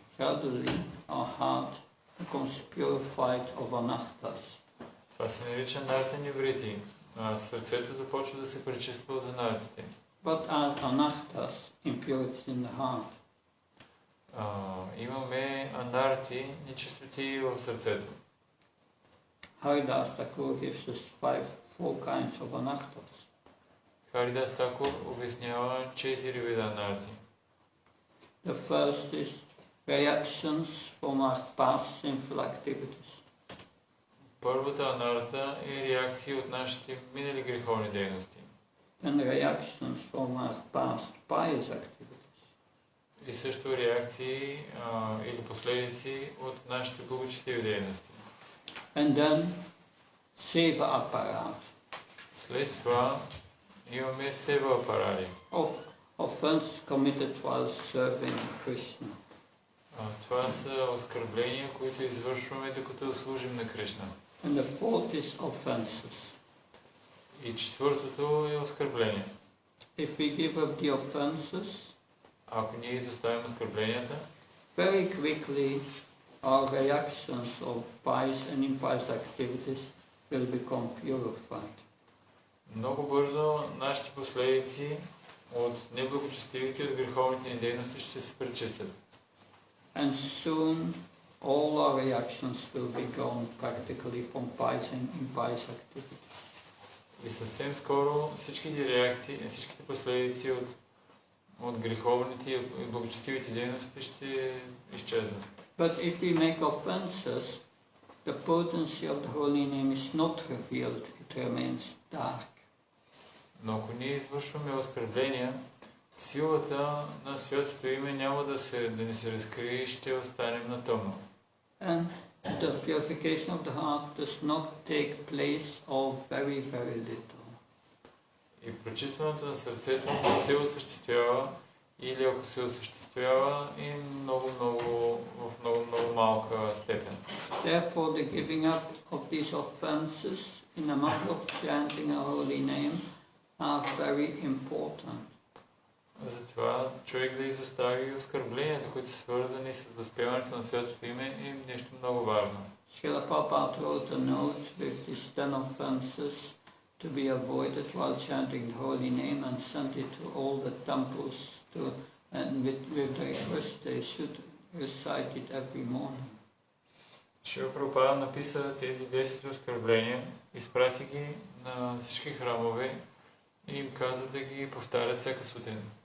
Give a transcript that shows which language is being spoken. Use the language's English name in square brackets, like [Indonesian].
[English] Gradually, our heart becomes purified of anahtas. [Bulgarian] Това се нарича нарта ниврити. Сърцето започва да се пречиства от анартите. [English] What are anahtas, impurities in the heart? [Bulgarian] Имаме анарти, нечистоти в сърцето. [English] Haridas Thakur gives us four kinds of anahtas. [Bulgarian] Харидас Такур обяснява 4 вида анарти. [English] The first is reactions from our past sinful activities. [Bulgarian] Първата анарта е реакция от нашите минали греховни дейности. [English] And reactions from our past pious activities. [Bulgarian] И също реакции или последици от нашите благочестиви дейности. [English] And then seva apparat. [Bulgarian] След това имаме сева апарари. [English] Offenses committed while serving Krishna. [Bulgarian] Това са оскърбления, които извършваме докато служим на Кришна. [English] And the fourth is offenses. [Bulgarian] И четвъртото е оскърбление. [English] If we give up the offenses, [Bulgarian] ако ние изоставим оскърбленията, [English] very quickly our reactions of pious and impious activities will become purified. [Bulgarian] Много бързо нашите последици от неблагочестивите и от греховните ни дейности ще се пречистят. [English] And soon all our reactions will be gone practically from pious and impious activities. [Bulgarian] И съвсем скоро всичките реакции, всичките последици от греховните и от благочестивите дейности ще изчезнат. [English] But if we make offenses, the potency of the holy name is not revealed, it remains dark. [Bulgarian] Но ако ние извършваме оскърбления, силата на святото име няма да ни се разкрие и ще останем на тъмно. [English] And the purification of the heart does not take place of very, very little. [Bulgarian] И пречистването на сърцето не се осъществява, или ако се осъществява, и в много малка степен. [English] Therefore, the giving up of these offenses in the matter of chanting a holy name are very important. [Bulgarian] Затова човек да изостави оскърбленията, които са свързани с възпеването на святото име, е нещо много важно. [English] Srila Prabhupada wrote a note with these 10 offenses to be avoided while chanting the holy name and sent it to all the temples and with the request they should recite it every morning. [Bulgarian] Шрила Прабхупада написа тези 10 оскърбления, изпрати ги на всички храмове и им каза да ги повтарят всяка сутрин.